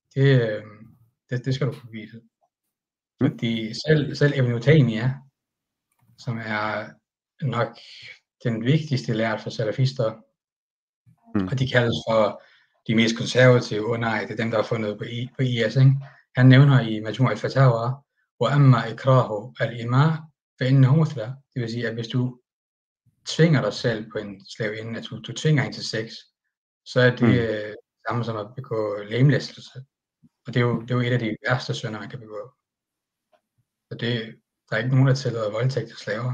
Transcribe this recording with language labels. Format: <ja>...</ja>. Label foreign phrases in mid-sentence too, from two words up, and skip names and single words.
<da>Det skal du kunne vise. Fordi selv Ibn Taymiyyah, som er nok den vigtigste lært for salafister, og de kaldes for de mest konservative, nej, det er dem, der har fundet på IS, ikke? Han nævner i Majmu' al-Fatawa,</da> <ar>وَأَمَّا إِكْرَاهُ الْإِمَاءِ فَإِنَّهُ مُثْلَى.</ar> <da>Det vil sige, at hvis du tvinger dig selv på en slaveinde, at du tvinger hende til sex, så er det samme som at begå lemlæstelse. Og det er jo et af de værste synder, man kan begå. Så der er ikke nogen, der tillader voldtægt til slaver.</da>